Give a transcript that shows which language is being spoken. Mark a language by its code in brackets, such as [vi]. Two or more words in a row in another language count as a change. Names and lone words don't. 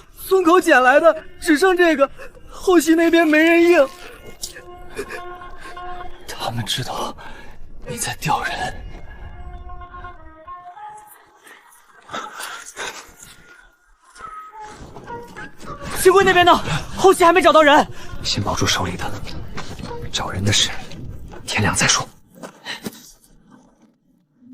[zh] 村口撿來的，只剩這個，後溪那邊沒人應。他們知道你在調人。新貴那邊呢？後溪還沒找到人。先保住手裡的，找人的事，天亮再說。